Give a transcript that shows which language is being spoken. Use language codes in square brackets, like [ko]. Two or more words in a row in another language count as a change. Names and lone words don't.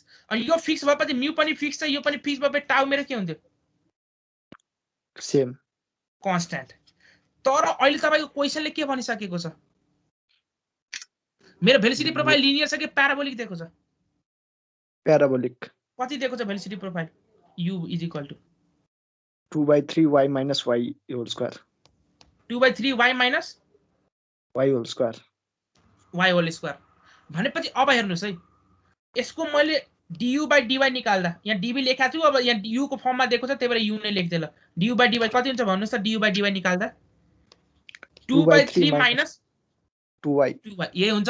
[ne] अनि यो फिक्स भएपछि म्यू पनि फिक्स छ, यो पनि फिक्स भएपछि टाउ मेरो के हुन्थ्यो सेम कन्स्ट्यान्ट। तर अहिले तपाईको क्वेशनले के भनिसकेको छ, मेरो [en] velocity profile [ne] लिनियर छ कि प्याराबोलिक दिएको छ। प्याराबोलिक। कति दिएको छ [en] velocity profile, u is equal to 2/3 y minus y whole square। 2/3 y minus y whole square। y whole square [ne] भनेपछि अब हेर्नुस् है, यसको मैले [en] du by dy [ne] निकाल्दा यहाँ dv लेखेको छु, अब यहाँ u को फर्ममा दिएको छ त्यही भएर u नै लेख्दै। ल [en] du by dy [ne] कति हुन्छ भन्नुस् त। [en] du by dy [ne] निकाल्दा 2/3 माइनस 2y यही हुन्छ।